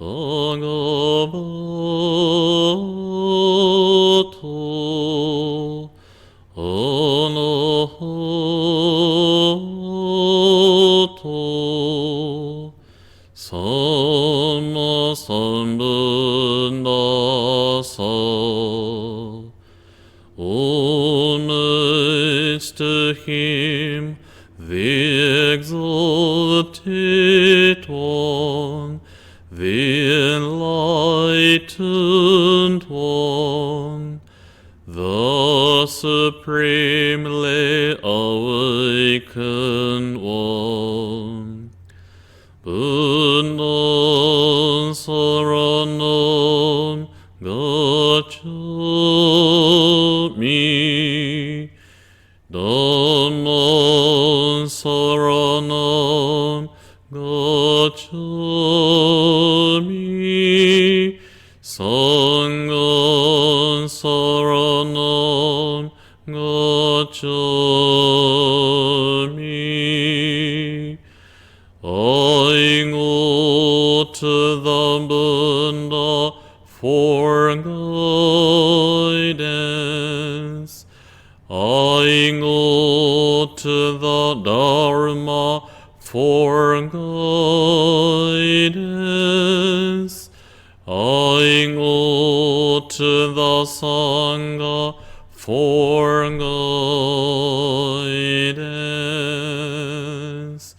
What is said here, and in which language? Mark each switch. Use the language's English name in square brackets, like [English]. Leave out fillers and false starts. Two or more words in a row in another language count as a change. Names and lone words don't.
[Pali] Bhagavato Arahato Samma Sambuddhassa. [English] Homage to him, the exalted one, the enlightened one, the supremely awakened one. [Pali] Buddham saranam gacchami. saranam gacchami. Sangam saranam gacchami. [English] I go to the Buddha for guidance. I go to the Dharma for guidance. I go to the Sangha for guidance.